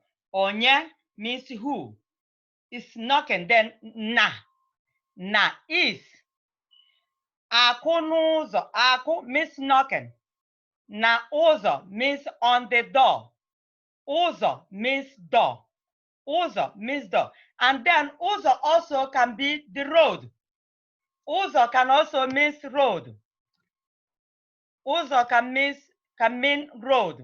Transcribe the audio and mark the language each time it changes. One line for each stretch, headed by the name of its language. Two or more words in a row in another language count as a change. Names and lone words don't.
English: Onye means who is knocking. Then na. Na is.
Igbo: Akụ n'ụzọ.
English: Akụ means knocking.
Igbo: Na ụzọ
English: means on the door. Ụzọ means door. Ụzọ means door. And then ụzọ also can be the road. Ụzọ can also mean road. Ụzọ can mean road.